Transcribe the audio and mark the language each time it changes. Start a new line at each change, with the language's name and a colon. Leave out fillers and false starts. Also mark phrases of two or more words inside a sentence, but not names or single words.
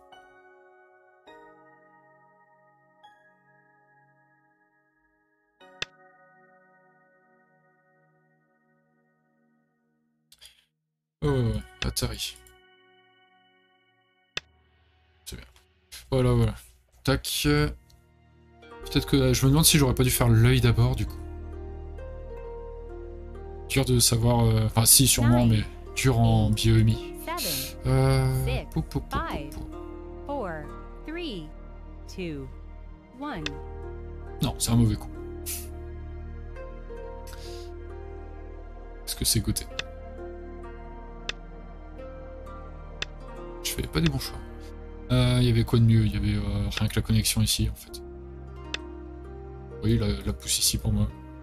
French: Oh, Atari. C'est bien. Voilà. Tac. Peut-être que... Je me demande si j'aurais pas dû faire l'œil d'abord, du coup. Dur de savoir... Enfin, si, sûrement, mais dur en bioémie. 7, Pou, pou, pou, pou, 5, pou. 4, 3, 2, 1. Non, c'est un mauvais coup. Est-ce que c'est goûté? Je fais pas des bons choix. Il y avait quoi de mieux? Il y avait rien que la connexion ici, en fait. Oui, la pousse ici pour moi.